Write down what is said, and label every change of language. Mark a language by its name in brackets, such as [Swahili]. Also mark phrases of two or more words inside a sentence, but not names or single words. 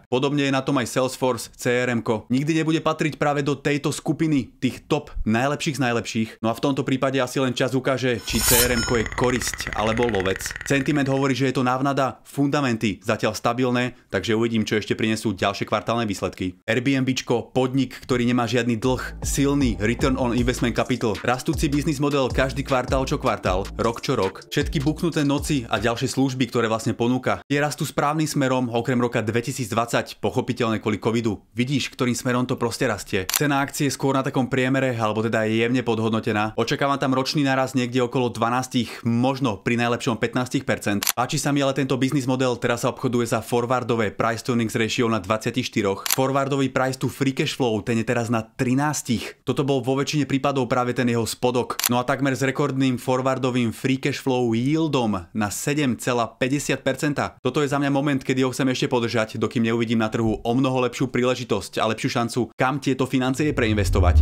[Slovak] Podobne je na tom aj Salesforce, CRM-ko. Nikdy nebude patriť práve do tejto skupiny tých top najlepších z najlepších. No a v tomto prípade asi len čas ukáže, či CRM-ko je korisť alebo lovec. Sentiment hovorí, že je to návnada, fundamenty zatiaľ stabilné, takže uvidím, čo ešte prinesú ďalšie kvartálne výsledky. Airbnbčko, podnik, ktorý nemá žiadny dlh, silný [English] return on investment capital, [Slovak] rastúci biznis model každý kvartál čo kvartál, rok čo rok, všetky buknuté noci a ďalšie služby, ktoré vlastne ponúka. Tie rastú správnym smerom okrem roka 2020, pochopiteľne kvôli covidu. Vidíš, ktorým smerom to proste rastie. Cena akcie skôr na takom priemere, alebo teda je jemne podhodnotená. Očakávam tam ročný narast niekde okolo 12, možno pri najlepšom 15%. Páči sa mi ale tento biznis model, teraz sa obchoduje za forwardové [English] price to earnings ratio [Slovak] na 24. Forwardový [English] price to free cash flow, [Slovak] ten je teraz na 13. Toto bol vo väčšine prípadov práve ten jeho spodok. No a takmer s rekordným forwardovým [English] free cash flow [Slovak] yieldom na 7,50%. Toto je za mňa moment, kedy ho chcem ešte podržať, dokým neuvidím na trhu o mnoho lepšiu príležitosť a lepšiu šancu, kam tieto financie preinvestovať.